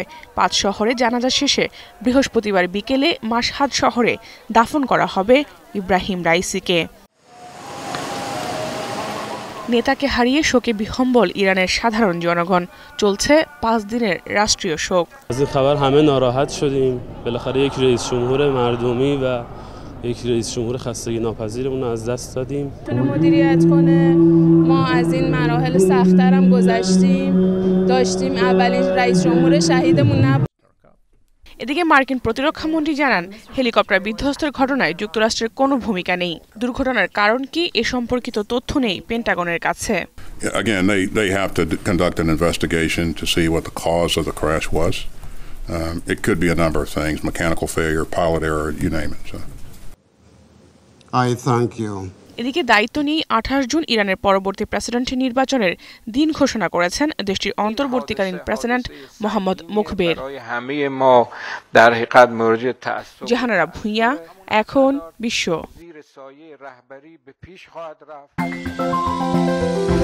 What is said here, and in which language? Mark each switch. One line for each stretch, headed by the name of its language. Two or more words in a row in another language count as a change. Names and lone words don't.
Bangla: ৫ শহরে জানাজা শেষে বৃহস্পতিবার বিকেলে মাশহাদ শহরে দাফন করা হবে ইব্রাহিম রাইসিকে। নেতাকে হারিয়ে শোকে বিহ্বল ইরানের সাধারণ জনগণ। চলছে ৫ দিনের রাষ্ট্রীয় শোক।
Persian: یک رئیس جمهور خستگی ناپذیرمون رو از دست دادیم. مدیریت کنه ما از این مراحل سخت‌تر هم گذشتیم داشتیم اولین رئیس جمهور شهیدمون نبود।
Bangla: এদিকে মার্কিন প্রতিরক্ষামন্ত্রী জানান হেলিকপ্টার বিধ্বস্তের ঘটনায় যুক্তরাষ্ট্রের কোনো ভূমিকা নেই। দুর্ঘটনার কারণ কি এ সম্পর্কিত তথ্য নেই পেন্টাগনের কাছে।
English: Again, they have to conduct an investigation to see what the cause of the crash was. It could be a number of things: mechanical failure, pilot error, you name it. So. I thank you.
Bangla: এদিকে দায়িত্ব নিয়ে ২৮ জুন ইরানের পরবর্তী প্রেসিডেন্ট নির্বাচনের দিন ঘোষণা করেছেন দেশটির অন্তর্বর্তীকালীন প্রেসিডেন্ট মোহাম্মদ মুখবের। জাহানারা ভুঁইয়া, এখন বিশ্ব।